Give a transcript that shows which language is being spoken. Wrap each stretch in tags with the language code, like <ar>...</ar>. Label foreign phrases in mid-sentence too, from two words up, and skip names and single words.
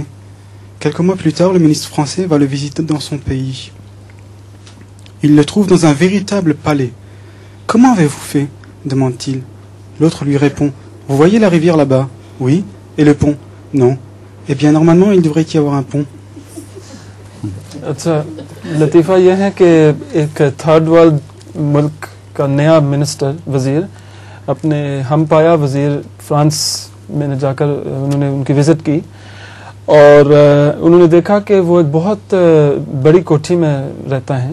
<fr>» Quelques mois plus tard, le ministre français va le visiter dans son pays. Il le trouve dans un véritable palais. « Comment avez-vous fait ?» demande-t-il. L'autre lui répond « Vous voyez la rivière là-bas ? Oui. Et le pont ? Non. Eh bien, normalement, il devrait y avoir un pont. »</fr> <hi>अच्छा, लतीफ़ा यह है कि एक</hi> <en>third world</en> <hi>मुल्क का नया मिनिस्टर वज़ीर अपने हम पाया वज़ीर फ्रांस में जाकर उन्होंने उनकी विज़िट की और उन्होंने देखा कि वो एक बहुत बड़ी कोठी में रहता है।</hi>